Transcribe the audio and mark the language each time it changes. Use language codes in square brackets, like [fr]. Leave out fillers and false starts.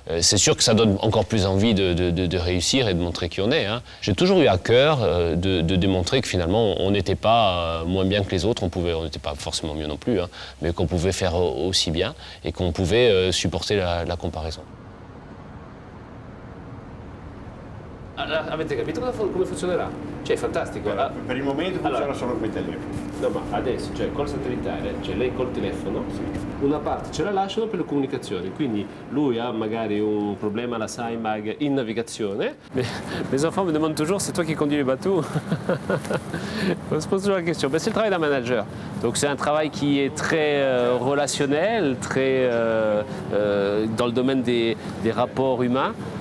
[fr] C'est sûr que ça donne encore plus envie de réussir et de montrer qui on est. Hein. J'ai toujours eu à cœur de démontrer que finalement on n'était pas moins bien que les autres, on n'était pas forcément mieux non plus, hein, mais qu'on pouvait faire aussi bien et qu'on pouvait supporter la comparaison. [it] Avete capito come funzionerà? Cioè è fantastico. Per il momento funziona solo come telefono. No, ma adesso, cioè col satellitare, cioè lei col telefono, una parte ce la lasciano per le comunicazioni, quindi lui ha magari un problema alla SIMAG in navigazione. [fr] Mes enfants me demandent toujours, c'est toi qui conduis les bateaux? On se pose toujours la question. C'est le travail d'un manager. Donc c'est un travail qui est très relationnel, très dans le domaine des rapports humains.